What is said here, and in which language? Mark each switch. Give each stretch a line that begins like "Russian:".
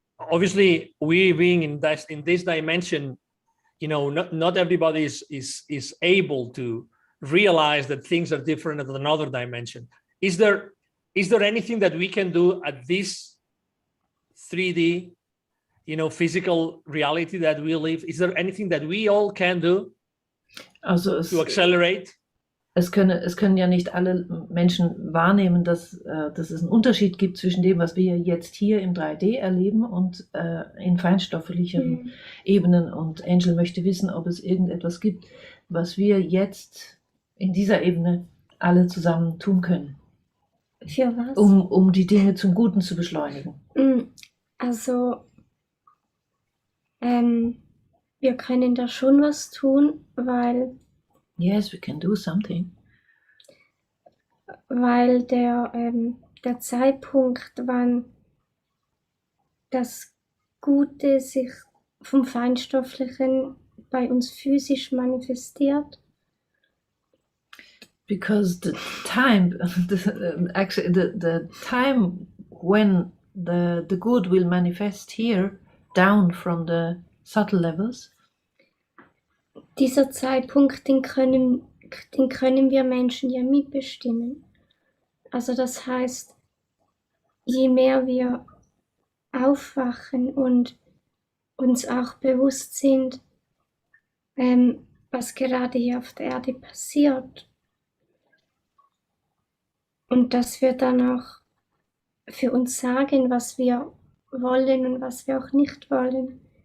English: Obviously, we being in this dimension, not everybody is able to realize that things are different at another dimension. Is there anything that we can do at this 3D, physical reality that we live? Is there anything that we all can do to accelerate?
German: Es können ja nicht alle Menschen wahrnehmen, dass es einen Unterschied gibt zwischen dem, was wir jetzt hier im 3D erleben und in feinstofflicheren Ebenen. Und Angel möchte wissen, ob es irgendetwas gibt, was wir jetzt in dieser Ebene alle zusammen tun können. Für was? Um die Dinge zum Guten zu beschleunigen. Also, wir können da schon was tun, weil
English: Yes, we can do something.
German: Weil der Zeitpunkt, wann das Gute sich vom Feinstofflichen bei uns physisch manifestiert.
English: Because the time, the time when the good will manifest here, down from the subtle levels.
German: Dieser Zeitpunkt, den können wir Menschen ja mitbestimmen. Also das heißt, je mehr wir aufwachen und uns auch bewusst sind, was gerade hier auf der Erde passiert, und dass wir dann auch für uns sagen, was wir wollen und was wir auch nicht wollen.